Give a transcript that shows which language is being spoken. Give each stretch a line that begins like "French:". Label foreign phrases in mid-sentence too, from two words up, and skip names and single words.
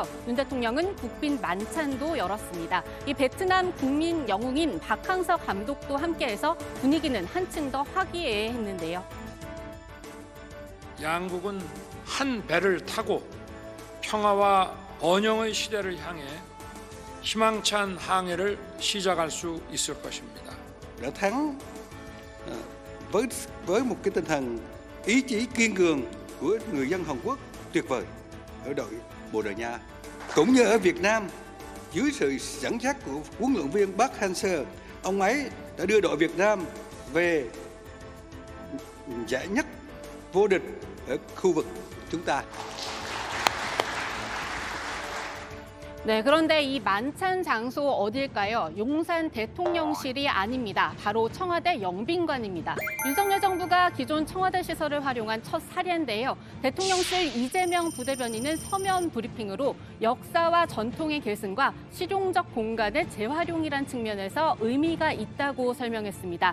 Korean: 윤 대통령은 국빈 만찬도 열었습니다. 이 베트남 국민 영웅인 박항서 감독도 함께해서 분위기는 한층 더 화기애애했는데요. 양국은 한 배를 타고 평화와 번영의 시대를 향해 희망찬 항해를 시작할 수 있을 것입니다.
Vietnamese: Đã thắng với một cái tinh thần ý chí kiên cường của người dân Hàn Quốc tuyệt vời ở đội Bồ Đào Nha, cũng như ở Việt Nam dưới sự dẫn dắt của huấn luyện viên Park Hang-seo, ông ấy đã đưa đội Việt Nam về giải nhất vô địch ở khu vực chúng ta.
Korean: 네, 그런데 이 만찬 장소 어딜까요? 용산 대통령실이 아닙니다. 바로 청와대 영빈관입니다. 윤석열 정부가 기존 청와대 시설을 활용한 첫 사례인데요. 대통령실 이재명 부대변인은 서면 브리핑으로 역사와 전통의 계승과 실용적 공간의 재활용이란 측면에서 의미가 있다고 설명했습니다.